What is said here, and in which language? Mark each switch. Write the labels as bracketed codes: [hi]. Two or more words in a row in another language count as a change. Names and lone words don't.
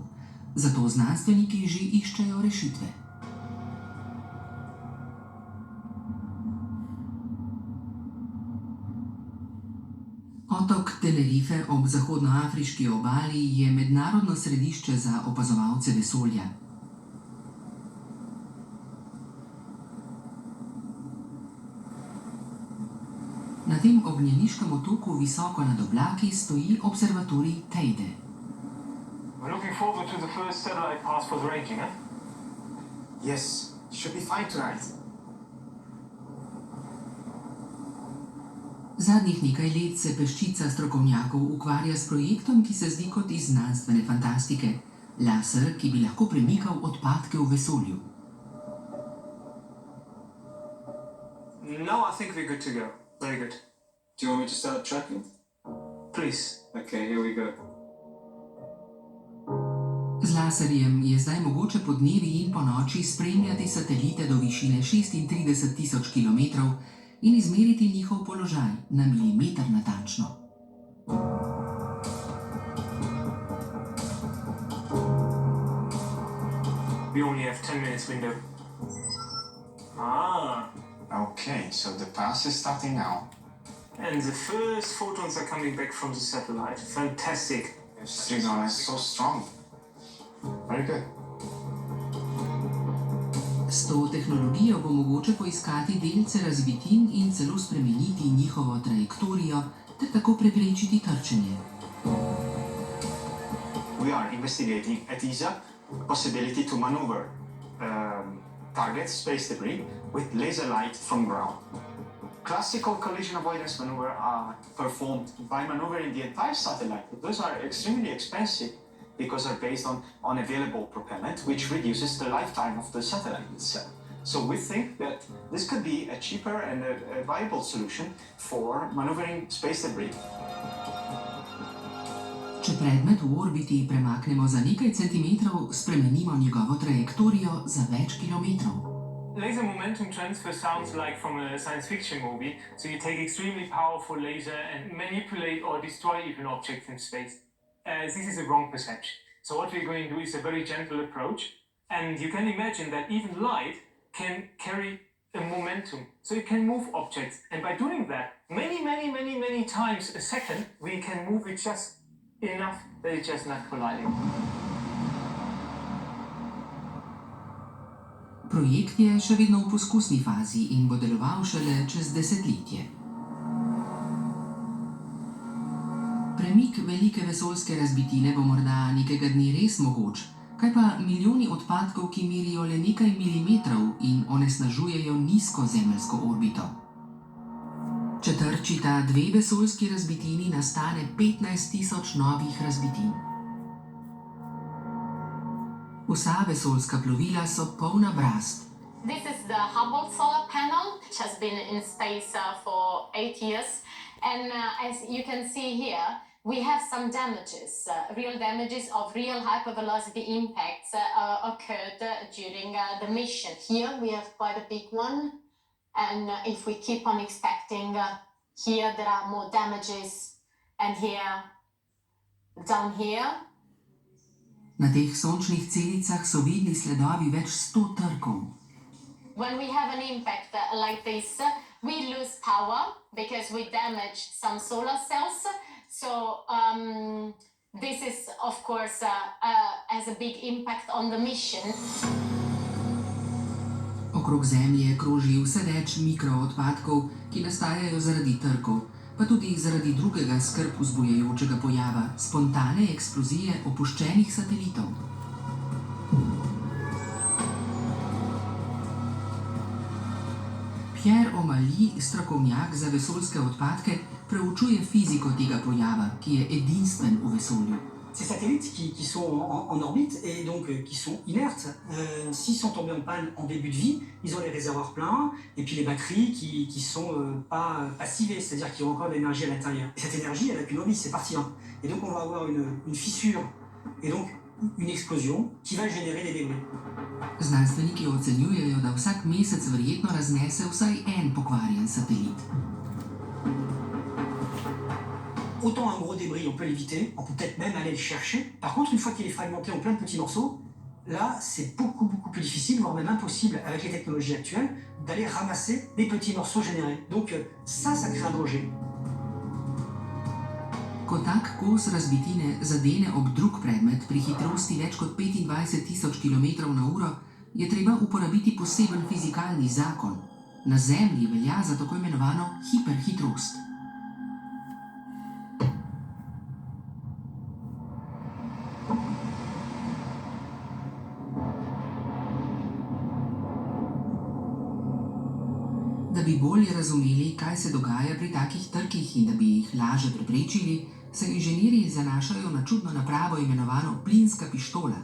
[sl] Zato znanstveniki že iščejo rešitve. Otok Tenerife ob zahodnoafriški obali je mednarodno središče za opazovalce vesolja. Na tem ognjeniškem otoku visoko nad oblaki stoji observatorij Teide. [en] We're looking forward to the first satellite pass for the ranging, eh? Yes, should be fine tonight. [sl] Zadnjih nekaj let se peščica strokovnjakov ukvarja s projektom, ki se zdi kot iz znanstvene fantastike. Laser, ki bi lahko premikal odpadke v vesolju. [en] No, I think we're good to go. Very good. Do you want me to start tracking? Please. Okay, here we go. [sl] Z laserjem je zdaj mogoče podnevi in ponoči spremljati satelite do višine 36 000 kilometrov in izmeriti njihov položaj na milimeter natančno. [en] We only have 10 minutes window. Ah. Okay, so the pass is starting now. And the first photons are coming back from the satellite. Fantastic. The signal is so strong. Very good. [sl] S to tehnologijo bo mogoče poiskati delce razbitin in celo spremeniti njihovo trajektorijo, ter tako preprečiti trčenje. [en] We are investigating at ESA the possibility to maneuver targets, space debris, with laser light from ground. Classical collision avoidance maneuver are performed by maneuvering the entire satellite. Those are extremely expensive because they're based on available propellant, which reduces the lifetime of the satellite itself. So we think that this could be a cheaper and a viable solution for maneuvering space debris. [sl] Če predmet v orbiti premaknemo za nekaj centimetrov, spremenimo njegovo trajektorijo za več kilometrov. [en] Laser momentum transfer sounds like from a science fiction movie, so you take extremely powerful laser and manipulate or destroy even objects in space. This is a wrong perception. So what we're going to do is a very gentle approach, and you can imagine that even light can carry a momentum, so it can move objects. And by doing that, many times a second, we can move it just enough that it's just not colliding. [sl] Projekt je še vedno v poskusni fazi in bo deloval šele čez desetletje. Premik velike vesoljske razbitine bo morda nekega dne res mogoč, kaj pa milijoni odpadkov, ki merijo le nekaj milimetrov in onesnažujejo nizko zemeljsko orbito. Če trčita 2 vesoljski razbitini, nastane 15 000 novih razbitin. Vsa vesoljska plovila so polna brazd. [en] This is the Hubble solar panel, which has been in space for 8 years. And as you can see here, we have some damages, real damages of real hypervelocity impacts occurred during the mission. Here we have quite a big one. And if we keep on expecting, here there are more damages, and here, down here. [sl] Na teh sončnih celicah so vidni sledovi več 100 trkov. [en] When we have an impact like this, we lose power because we damage some solar cells. So this is, of course, has a big impact on the mission. [sl] Okrog Zemlje kroži vse več mikroodpadkov, ki nastajajo zaradi trkov, pa tudi zaradi drugega skrb vzbujajočega pojava, spontane eksplozije opuščenih satelitov. Pierre O'Malley, strokovnjak za vesoljske odpadke, preučuje fiziko tega pojava, ki je edinstven v vesolju. [fr] Ces satellites qui sont en orbite et donc qui sont inertes, s'ils sont tombés en panne en début de vie, ils ont les réservoirs pleins et puis les batteries qui sont pas passivées, c'est-à-dire qui ont encore de l'énergie à l'intérieur. Et cette énergie, elle n'a qu'une envie, c'est partir. Et donc on va avoir une fissure et donc une explosion qui va générer des débris. [sl] Znanstveniki ocenjujejo, da vsak mesec verjetno raznese vsaj en pokvarjen satelit. [fr] Autant un gros débris, on peut l'éviter, on peut peut-être même aller le chercher. Par contre, une fois qu'il est fragmenté en plein de petits morceaux, là, c'est beaucoup plus difficile, voire même impossible, avec les technologies actuelles, d'aller ramasser les petits morceaux générés. Donc ça crée un danger. [sl] Ko tak kos razbitine zadene ob drug predmet pri hitrosti več kot 25.000 km/h, je treba uporabiti poseben fizikalni zakon. Na Zemlji velja za tako imenovano hiperhitrost. Da bi bolje razumeli, kaj se dogaja pri takih trkih in da bi jih lažje preprečili, se inženirji zanašajo na čudno napravo imenovano plinska pištola.